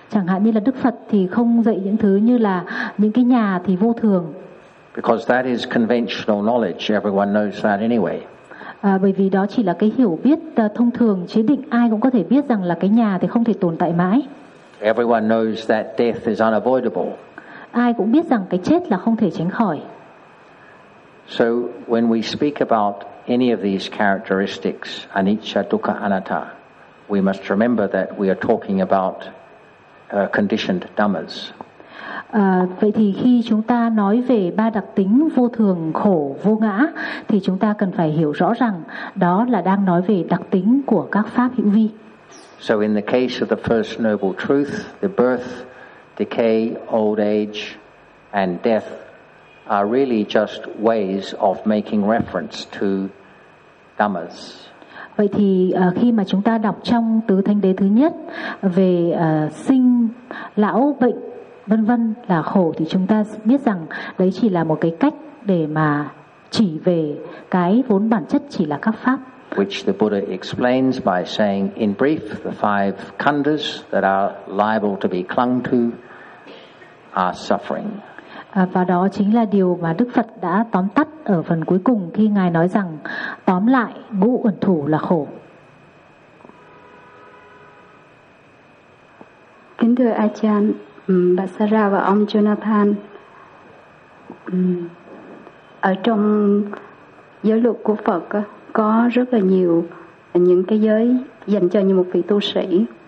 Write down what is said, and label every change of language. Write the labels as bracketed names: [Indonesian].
[Vietnamese] Chẳng hạn như là Đức Phật thì không dạy những thứ như là những cái nhà thì vô thường. [English] Because that is conventional knowledge. Everyone knows that anyway. [Vietnamese] Bởi vì đó chỉ là cái hiểu biết thông thường, chế định, ai cũng có thể biết rằng là cái nhà thì không thể tồn tại mãi. [English] Everyone knows that death is unavoidable. [Vietnamese] Ai cũng biết rằng cái chết là không thể tránh khỏi. [English] So when we speak about any of these characteristics, anicca, dukkha, anatta, we must remember that we are talking about conditioned dhammas. [Vietnamese] Vậy thì khi chúng ta nói về ba đặc tính vô thường, khổ, vô ngã thì chúng ta cần phải hiểu rõ rằng đó là đang nói về đặc tính của các pháp hữu vi. [English] So in the case of the first noble truth, the birth, decay, old age and death are really just ways of making reference to dhammas. [Vietnamese] Vậy thì khi mà chúng ta đọc trong tứ thánh đế thứ nhất về sinh, lão, bệnh vân vân là khổ thì chúng ta biết rằng đấy chỉ là một cái cách để mà chỉ về cái vốn bản chất chỉ là các pháp. [English] Which the Buddha explains by saying in brief the five khandhas that are liable to be clung to are suffering. [Vietnamese] Và đó chính là điều mà Đức Phật đã tóm tắt ở phần cuối cùng khi Ngài nói rằng tóm lại ngũ uẩn thủ là khổ. Kính thưa Achan, bà Sarah và ông Jonathan, ở trong giới luật của Phật có rất là nhiều những cái giới dành cho như một vị tu sĩ.